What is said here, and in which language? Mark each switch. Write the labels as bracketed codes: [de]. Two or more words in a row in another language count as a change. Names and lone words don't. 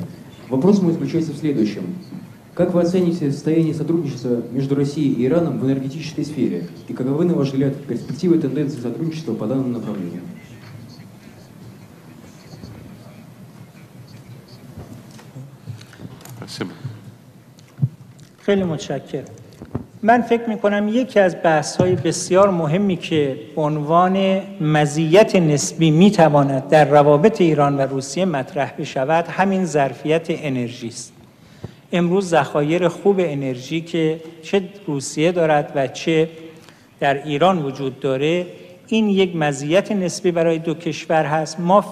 [ru] Вопрос мой заключается в следующем. Как вы оцените состояние сотрудничества между Россией и Ираном в энергетической сфере? И каковы, на ваш взгляд, перспективы и тенденции сотрудничества по данному направлению? Спасибо. [fa] خیلی متشکرم. من فکر می‌کنم یکی از بحث‌های بسیار مهمی که به عنوان مزیت نسبی می‌تواند در روابط ایران و روسیه مطرح بشود همین ظرفیت انرژی است. امروز ذخایر خوب انرژی که چه روسیه دارد و چه در ایران وجود داره، این یک مزیت نسبی برای دو کشور هست.